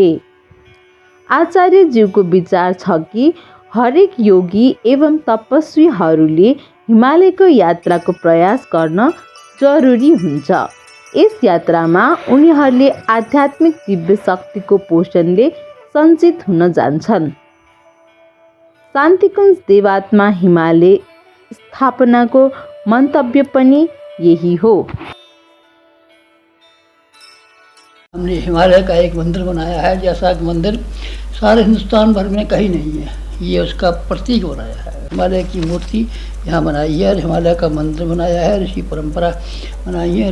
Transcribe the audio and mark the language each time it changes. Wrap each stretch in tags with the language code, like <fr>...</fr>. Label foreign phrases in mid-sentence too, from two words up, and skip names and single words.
<ne>आचार्यज्यूको विचार छ कि हरेक योगी एवं तपस्वीहरूले हिमालयको यात्राको प्रयास गर्न जरुरी हुन्छ। यस यात्रामा उनीहरूले आध्यात्मिक दिव्य शक्तिको पोषणले सञ्चित हुन जान्छन्। शान्तिकुञ्ज देवात्मा हिमालय स्थापनाको मंतव्य पनि यही हो।</ne> <hi>हमने हिमालय का एक मंदिर बनाया है, जैसा कि मंदिर सारे हिंदुस्तान भर में कहीं नहीं है, ये उसका प्रतीक बनाया है। हिमालय की मूर्ति यहाँ बनाई है, हिमालय का मंदिर बनाया है, ऋषि परंपरा बनाई है।</hi>